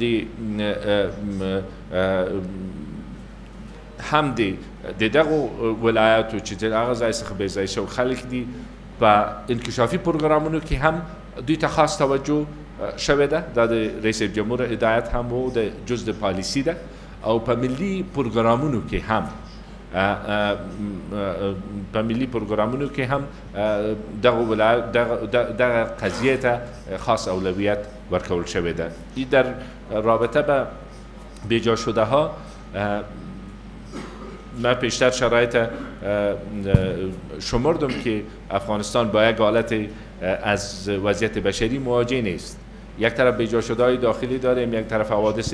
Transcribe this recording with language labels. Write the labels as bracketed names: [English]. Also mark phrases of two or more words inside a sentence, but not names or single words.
[Pashto] هم د دغو ولایاتو چې د هغه ځای څخه بېځای شوي خلک دي په انکشافي پروګرامونو کې هم دوی ته خاص توجه شوې ده دا د رئیس جمهور هدایت هم و د جز د پالیسي ده او په ملي پروګرامونو کې هم دغه قضیه ته خاص اولویت ورکول شوی ده [Persian] در رابطه به بیجا شده ها من پیشتر شرایط شمردم که افغانستان با یک حالت از وضعیت بشری مواجه نیست یک طرف بیجا شده های داخلی داریم یک طرف حوادث